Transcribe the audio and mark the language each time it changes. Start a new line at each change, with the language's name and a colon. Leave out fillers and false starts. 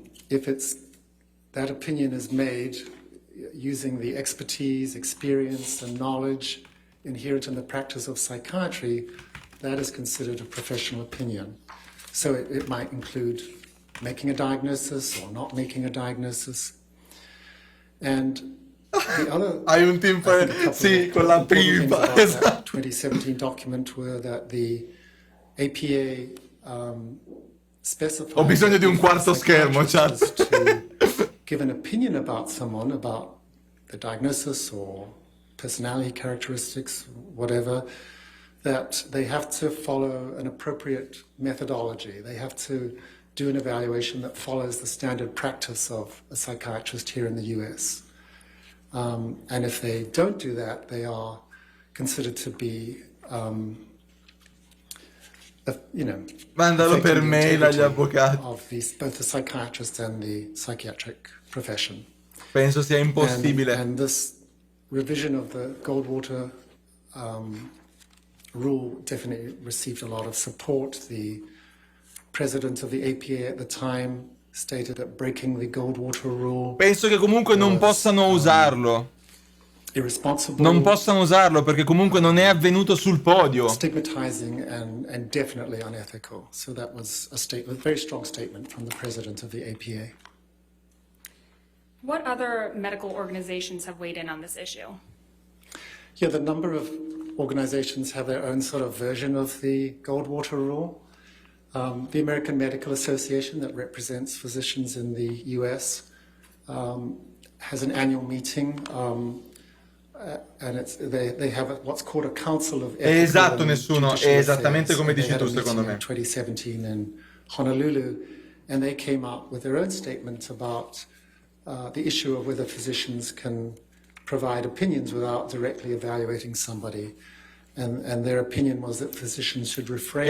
English: if that opinion is made using the expertise, experience, and knowledge inherent in the practice of psychiatry, that is considered a professional opinion. So it might include making a diagnosis or not making a diagnosis. And the other,
Italian: Hai un team sì, con la pipa.
English: 2017 document were that the APA specified.
Italian: Ho bisogno di un quarto schermo, chat.
English: To give an opinion about someone, about the diagnosis or personality characteristics, whatever, that they have to follow an appropriate methodology. They have to do an evaluation that follows the standard practice of a psychiatrist here in the US. And if they don't do that, they are considered to be,
Italian: Mandalo per mail agli avvocati.
English: Of both the psychiatrist and the psychiatric profession.
Italian: Penso sia impossibile.
English: And this revision of the Goldwater rule definitely received a lot of support. The president of the APA at the time stated that breaking the Goldwater rule.
Italian: Penso che comunque non possano usarlo. Non possano usarlo perché comunque non è avvenuto sul podio.
English: Stigmatizing and definitely unethical. So that was a very strong statement from the president of the APA. What other medical organizations have weighed in on this issue? Yeah, the number of organizations have their own sort of version of the Goldwater rule. The American Medical Association, that represents physicians in the US, has an annual meeting, and they have what's called a Council of Ethical
Italian: Esatto, nessuno, è esattamente come dici tu, secondo me.
English: In 2017 in Honolulu, and they came out with their own statement about the issue of whether physicians can provide opinions without directly evaluating somebody. And their opinion was that physicians should refrain